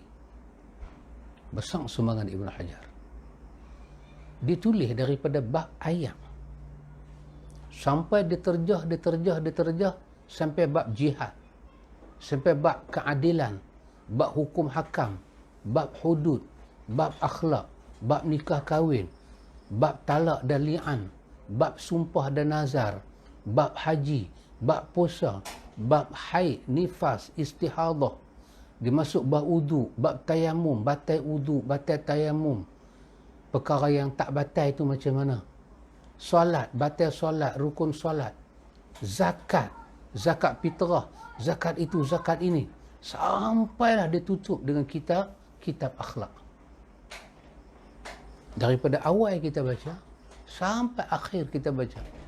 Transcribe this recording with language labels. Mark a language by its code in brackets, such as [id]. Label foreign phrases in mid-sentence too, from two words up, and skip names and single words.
[ms] Besar sumbangan Ibn Hajar. Dia tulis daripada bab ayat sampai diterjah sampai bab jihad, sampai bab keadilan, bab hukum hakam, bab hudud, bab akhlak, bab nikah kahwin, bab talak dan li'an, bab sumpah dan nazar, bab haji, bab puasa, bab haid, nifas, istihadah. Dia masuk bab wudu, bab tayamum, batal wudu, batal tayamum. Perkara yang tak batal itu macam mana? Solat, batal solat, rukun solat. Zakat, zakat fitrah, zakat itu, zakat ini. Sampailah dia tutup dengan kitab akhlak. Daripada awal kita baca sampai akhir kita baca.